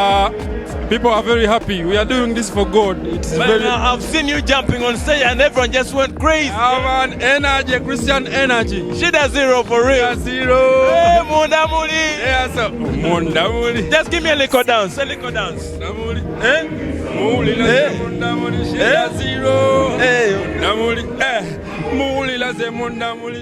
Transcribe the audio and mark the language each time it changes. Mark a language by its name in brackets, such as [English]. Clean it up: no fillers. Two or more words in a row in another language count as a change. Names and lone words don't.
[English] Yeah, People are very happy. We are doing this for God. It's But very. now I've seen you jumping on stage and everyone just went crazy. Man, energy, Christian energy. She does zero for real. Yeah, zero. Hey, Munda Muli. Yeah, so Munda Muli. Just give me a little dance, a little dance. Muli. Eh? Muli la Eh? ze Munda Muli. She Eh? does zero. Hey. Munda Muli. Muli la ze Munda Muli.